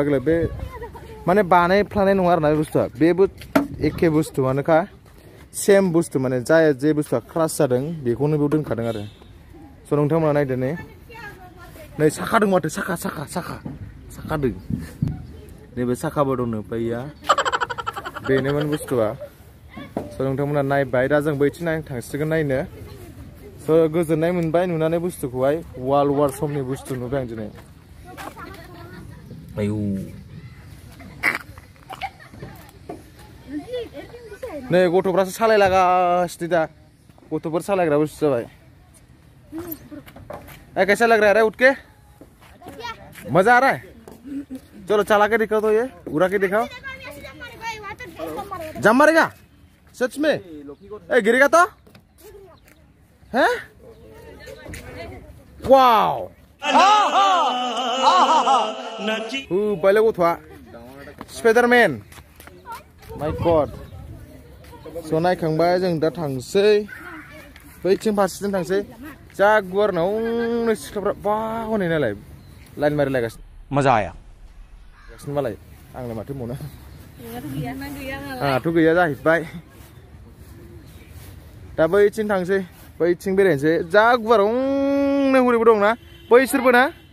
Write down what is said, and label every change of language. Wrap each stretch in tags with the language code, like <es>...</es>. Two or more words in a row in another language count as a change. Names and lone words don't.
<brx>गेले बे माने बानायफ्लानाय नङा आरोना बे बुस्थुआ बेबो एखे बुस्थुआनोखा सेम बुस्थु माने जे बुस्थुआ क्रास जादों बेखौनो बेयाव दोनखादों आरो स' नोंथांमोना नायदो नै साखा दं माथो साखा दं नैबे साखाबो दंनो बैया बेनोमोन बुस्थुआ स' नोंथांमोना नायबाय दा जों बैथिं थांसिगोन नायनो स' गोजोननाय मोनबाय नुनानै बुस्थुखौहाय</brx> <en>world war</en> <brx>समनि बुस्थु नुबाय आं दिनै आयौ नै गथ'फ्रासो सालायलागासिनो दा गथ'फोर सालायग्रा बुस्थु जाबाय</brx> <hi>कैसा लग रहा है उठ के मजा आ रहा है चलो चला के दिखाओ</hi> <brx>तो ये उड़ा के दिखाओ</brx> <hi>जम मारेगा सच में गिरेगा तो हैं वाओ पहले वो था स्पाइडरमैन</hi> <en>my god</en> <brx>स' नायखांबाय जों दा थांसै बैथिं फारसेथिं थांसै जा गुवार नावनो सिख्लाफ्रा बाव हनै नालाय लाइन मारिलायगासिनो</brx> <hi>मजा आया</hi> <brx>मालाय आंलाय माथो मोना आंहाथ' गैया जाहैबाय दा बैथिं थांसै बैथिं बेरायनोसै जा गुवार हरैबो दंना बैसोरबो ना</brx>